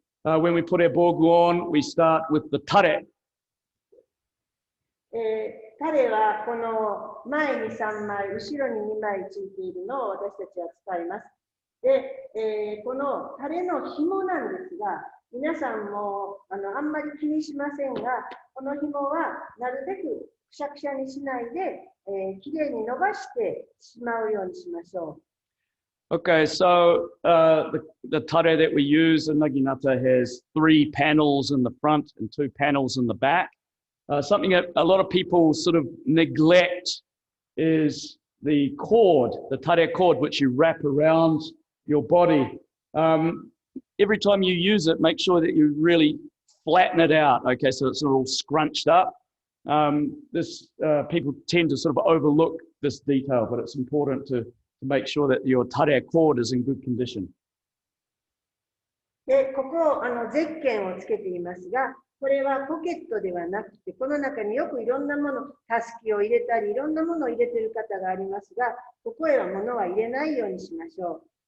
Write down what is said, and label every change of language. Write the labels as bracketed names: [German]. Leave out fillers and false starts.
[English] When we put our Borgu on, we start with the tare. [Japanese] タレはこの前に3枚、後ろに2枚ついているのを私たちは使います。で、このタレの紐なんですが、皆さんもあんまり気にしませんが、この紐はなるべくくしゃくしゃにしないで、きれいに伸ばしてしまうようにしましょう。 [English] Okay, so the tare that we use in Naginata has 3 panels in the front and 2 panels in the back. Something that a lot of people sort of neglect is the cord, the tare cord, which you wrap around your body. Every time you use it, make sure that you really flatten it out, okay, so it's not all scrunched up. People tend to sort of overlook this detail, but it's important to make sure that your tare cord is in good condition. [Japanese] で、ここゼッケンをつけていますが、これはポケットではなくて、この中によくいろんなもの、たすきを入れたり、いろんなものを入れている方がありますが、ここへは物は入れないようにしましょう。